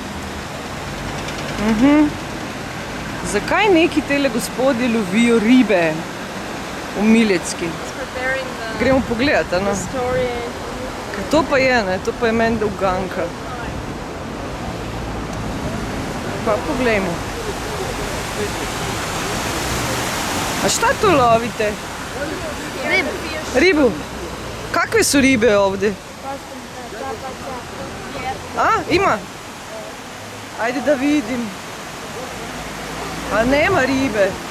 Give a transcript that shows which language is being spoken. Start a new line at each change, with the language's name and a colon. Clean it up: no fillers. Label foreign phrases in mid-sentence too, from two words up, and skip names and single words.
Slovenian: Zakaj neki tele gospodje lovijo ribe v Milecki? Gremo pogledat, no? Ker to pa je, ne? To pa je menda uganka. Pa poglejmo.
Croatian: A šta to lovite? Ribu. Ribu? Kakve su ribe ovdje? A, ima? Ajde da vidim. A nema ribe.